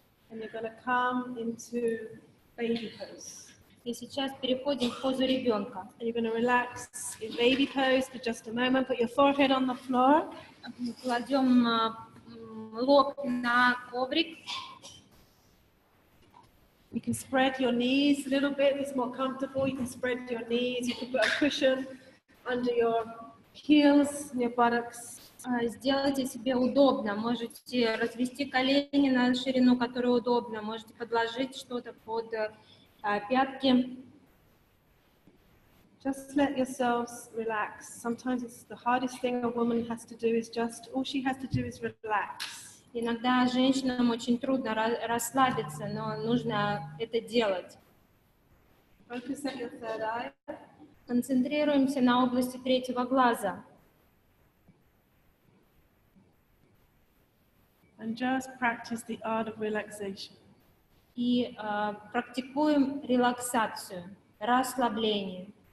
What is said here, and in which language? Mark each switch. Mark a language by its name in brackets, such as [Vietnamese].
[English] And you're going to come into baby pose. [Russian] И сейчас переходим в позу ребенка. [English] And you're going to relax in baby pose for just a moment. Put your forehead on the floor. [Russian] Кладем лоб на коврик. [English] You can spread your knees a little bit if it's more comfortable. You can spread your knees. You can put a cushion under your heels and your buttocks. [Russian] Сделайте себе удобно. Можете развести колени на ширину, которая удобна. Можете подложить что-то под пятки. [English] Just let yourselves relax. Sometimes it's the hardest thing a woman has to do is all she has to do is relax. [Russian] Иногда женщинам очень трудно расслабиться, но нужно это делать. [English] Focus at your third eye. [Russian] Концентрируемся на области третьего глаза. [English] And just practice the art of relaxation. [Russian] И практикуем релаксацию, расслабление.